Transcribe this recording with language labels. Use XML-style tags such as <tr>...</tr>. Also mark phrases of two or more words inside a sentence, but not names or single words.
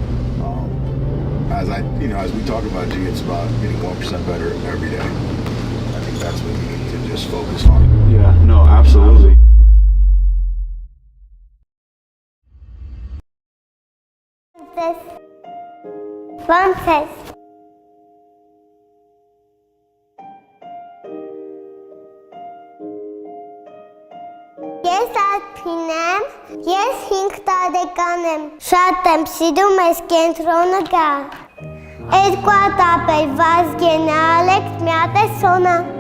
<en>As we talk about G, it's about getting 1% better every day. I think that's what we need to just focus on. Yeah, no, absolutely. Frances.</en> <hy>Ես Ալփին եմ, ես 5 տարեկան եմ, շատ եմ սիրում ես կենտրոնը գալ, 2 հատ ապել, Վազգենը, Ալեքս, մի հատ է Սոնա։</hy>